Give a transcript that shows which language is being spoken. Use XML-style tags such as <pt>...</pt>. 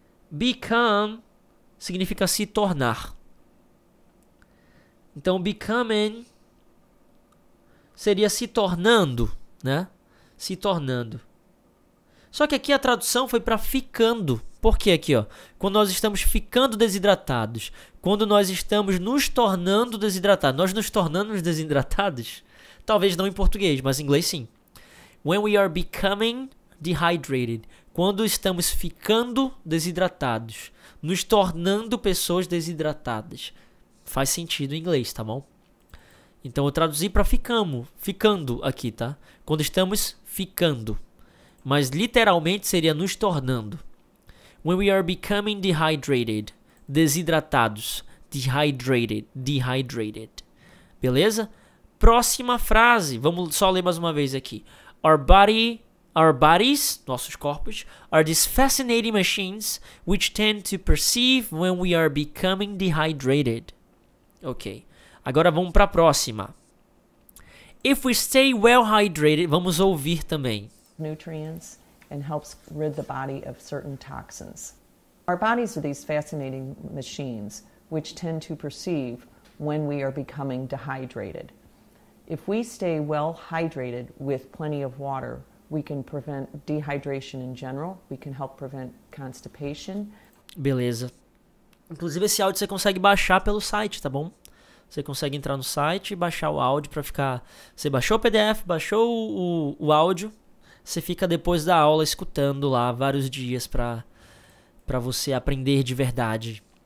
<pt>Become significa se tornar. Então, becoming seria se tornando, né? Se tornando. Só que aqui a tradução foi para ficando. Por que aqui, ó? Quando nós estamos ficando desidratados. Quando nós estamos nos tornando desidratados. Nós nos tornamos desidratados? Talvez não em português, mas em inglês sim.</pt> <en>When we are becoming dehydrated.</en> <pt>Quando estamos ficando desidratados. Nos tornando pessoas desidratadas. Faz sentido em inglês, tá bom? Então eu traduzi para ficando aqui, tá? Quando estamos ficando. Mas literalmente seria nos tornando.</pt> <en>When we are becoming dehydrated.</en> <pt>Desidratados. Dehydrated. Beleza? Próxima frase. Vamos só ler mais uma vez aqui.</pt> <en>Our bodies,</en> <pt>nossos corpos,</pt> <en>are these fascinating machines which tend to perceive when we are becoming dehydrated. Ok.</en> <pt>Agora vamos para a próxima.</pt> <en>If we stay well hydrated,</en> <pt>vamos ouvir também.</pt> <en>Nutrients and helps rid the body of certain toxins. Our bodies are these fascinating machines which tend to perceive when we are becoming dehydrated. If we stay well hydrated with plenty of water, we can prevent dehydration in general. We can help prevent constipation.</en> <pt>Beleza. Inclusive esse áudio você consegue baixar pelo site, tá bom? Você consegue entrar no site e baixar o áudio para ficar... Você baixou o PDF, baixou o áudio, você fica depois da aula escutando lá vários dias para você aprender de verdade.</pt>